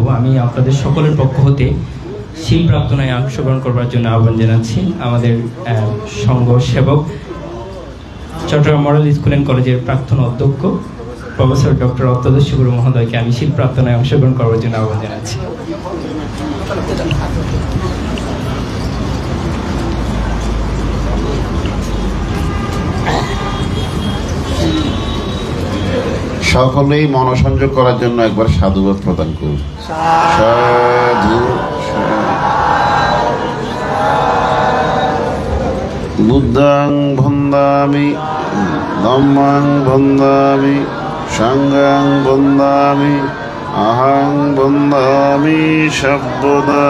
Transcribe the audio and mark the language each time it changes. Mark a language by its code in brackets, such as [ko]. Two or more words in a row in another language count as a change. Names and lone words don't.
[bn] আমি আপনাদের সকলের পক্ষ হতে শিল প্রার্থনায় অংশগ্রহণ করবার জন্য আহ্বান জানাচ্ছি আমাদের সংঘ সেবক, চট্টগ্রাম মডেল স্কুল অ্যান্ড কলেজের প্রাক্তন অধ্যক্ষ প্রফেসর ডক্টর অত্যাদর্শ গুরু মহোদয়কে আমি শিল প্রার্থনায় অংশগ্রহণ করবার জন্য আহ্বান জানাচ্ছি। সকলেই মনসংযোগ করার জন্য একবার সাধুবাদ প্রদান করুন। সাধু। [pi] বুদ্ধাং বন্দামি, ধম্মাং বন্দামি, সাঙ্গাং বন্দামি, আহাং বন্দামি সর্বদা।